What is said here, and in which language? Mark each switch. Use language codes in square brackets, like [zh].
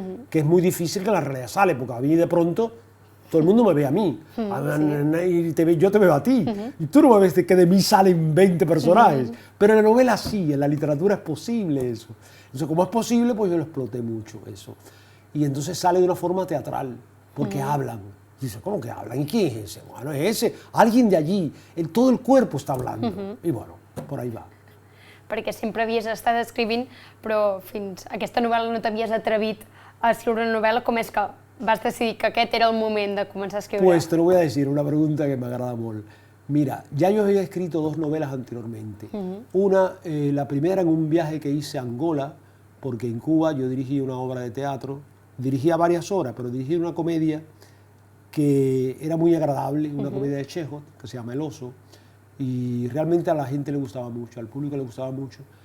[es] que es muy difícil que en la realidad sale, porque a mí de pronto todo el mundo me ve a mí, y yo te veo a ti, y tú no me ves que de mí salen 20 personajes, pero en la novela sí, en la literatura es posible eso. Entonces, como es posible, pues yo lo exploté mucho eso. Y entonces sale de una forma teatral, porque hablan. Dice, ¿cómo que hablan? ¿Y quién es ese? Bueno, es ese, alguien de allí, todo el cuerpo está hablando. Y bueno, por ahí va. [ca] Perquè sempre havies estat escrivint, però fins a aquesta novel·la no t'havies atrevit a escriure una novel·la. Com és que vas decidir que aquest era el moment de començar a escriure? [es] Pues te lo voy a decir, una pregunta que me agrada molt. Mira, ya yo había escrito 2 novelas anteriormente. Una, la primera en un viaje que hice a Angola, porque en Cuba yo dirigí una obra de teatro, dirigía varias obras, pero dirigí una comedia que era muy agradable, una comedia de Chekhov, que se llama El Oso, y realmente a la gente le gustaba mucho, al público le gustaba mucho.